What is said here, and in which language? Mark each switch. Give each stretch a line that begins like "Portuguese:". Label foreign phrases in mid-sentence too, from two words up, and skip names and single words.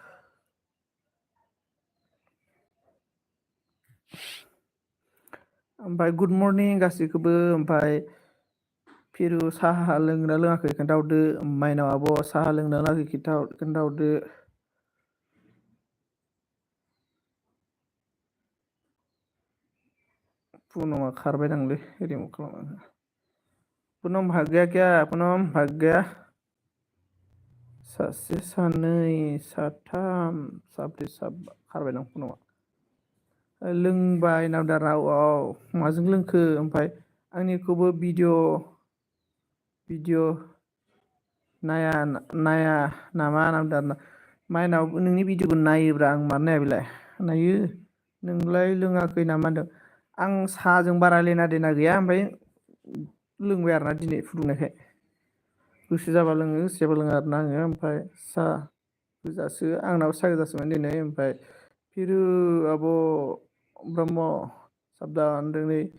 Bodo: ओमफ्राय
English: good morning
Bodo: गासैखौबो ओमफ्राय फिरु साहा लोंना लोङाखै खोन्थाहरदो माइनाव आब' साहा लोंना लोङाखै खोन्थाहरदो पुनमआ खारबाय दांलै रिमुभ खालामनानै
Hindi: पुनम भाग गया क्या पुनम भाग गया
Bodo: सासे सानै साथाम साब्रै साबा खारबाय दं फनाव लोंबाय नावदा राव माजों लोंखो ओमफ्राय आंनिखौबो भिडिअ नाया नाया नामा नावदा माइनाव नोंनि भिडिअखौ नायोब्रा आं मानो नाया बेलाय नायो नोंलाय लोङाखै नामा होनदों आं साहाजों बारा
Hindi: लेना देना
Bodo: गैया ओमफ्राय लोंबाय आरोना दिनै फुदुंनायखाय गोसो जाबा लोङो गोसो जाबा लोङा आरोना आङो ओमफ्राय साहा गोजासो आंनाबो साहा गोजासोमोन दिनै ओमफ्राय फिरु आब' ब्रह्म साबदान दिनै